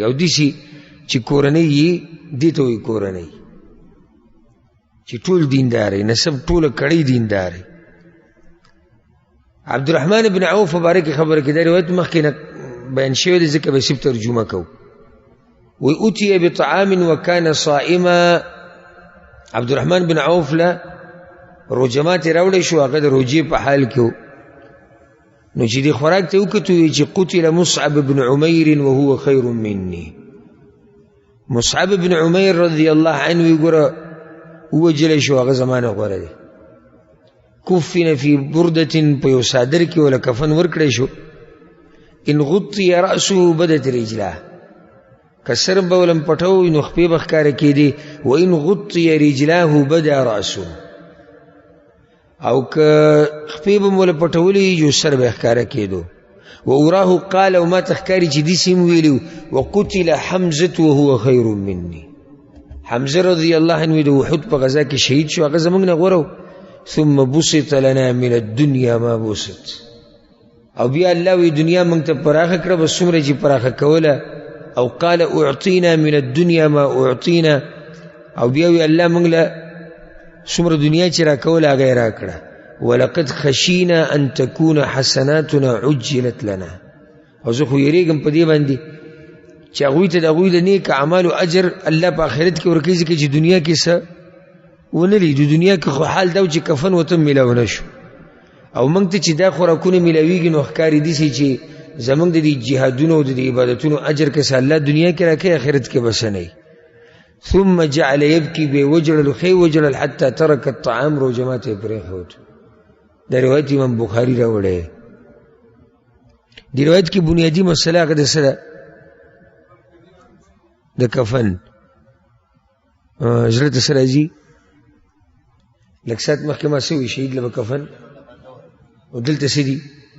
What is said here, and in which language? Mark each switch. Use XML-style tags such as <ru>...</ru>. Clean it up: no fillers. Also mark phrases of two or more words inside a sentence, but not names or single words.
<ps>او داسې چې کورنۍ یې دې ته وایي کورنۍ، چې ټول دینداري، نسب ټوله کړۍ دینداري. عبدالرحمن بن عوف مبارک خبره کې دا روایت مخکې نه بیان شوی دی، ځکه به صرف ترجمه کوو.</ps> <ar>وی اتي بطعام وكان صائما.</ar> <ps>عبدالرحمن بن عوف له روجمات راوړی شو، هغه د روجې په حال کې و. نو چې دې خوراک ته وکتو چې</ps> <ar>قتل مصعب بن عمیر وهو خیر مني.</ar> <ps>مصعب بن عمیر</ps> <ar>رضی الله عنه</ar> <ps>وی ګوره ووجلی شو، هغه زمانه غوره دی.</ps> <ar>کفن فی بردة،</ar> <ps>په یو صادر کې ولا کفن ورکړی شو.</ps> <ar>ان غطی رأسه بدت رجله،</ar> <ps>که سر به ولم پټوي نو خپې به ښکاره کېدې.</ps> <ar>و ان غطی رجلاه بدا رأسه،</ar> <ps>او که خپې به م وله پټولې یو سر به ښکاره کېدو.</ps> <ar>و وراه قال،</ar> <ps>او ما ته ښکاري چې داسې هم ویلي</ps> <ar>وقتل حمزة وهو خیر مني.</ar> <ps>حمزه</ps> <ar>رضی الله عنه</ar> <ps>د احد په غزا کې شهید شو، هغه زموږ نه غوره.</ps> <ar>ثم بسط لنا من الدنيا ما بسط.</ar> <ps>او بیا الله وی دنیا موږ ته پراخه کړه، بس څومره چې پراخه کوله.</ps> <ar>او قال اعطینا من الدنيا ما اعطینا.</ar> <ps>او بیا وی الله موږ له څومره دنیا چې را کوله هغه یې را کړه.</ps> <ar>ولقد خشینا ان تكون حسناتنا عجلت لنا.</ar> <ps>او زه خو یېرېږم په دې باندې چې هغوی ته د هغوی د نیک اعمالو اجر الله په آخرت کې ورکوي، ځکه چې دنیا کې څه ونه لیدو. دنیا کې خو حال دا و چې کفن ورته میلاو نه شو، او موږ ته چې دا خوراکونه میلاویږي نو ښکاري داسې چې زموږ د دې جهادونو او د دې عبادتونو اجر که څه الله دنیا کې راکوي، آخرت کې بس نه وي.</ps> <ar>ثم جعل يبكي به وجلل خی وجلل حتى ترك الطعام.</ar> <ps>روجمات یې پرېښود. دا روایت امام بخاري راوړی. دی</ps> <ur>روایت کی بنیادی مسئلہ</ur> <ps>هغه د سره د کفن زړه ته سره راځي لږ ساعت مخکې ما څه وي شهید له به کفن او دلته څه دي</ps>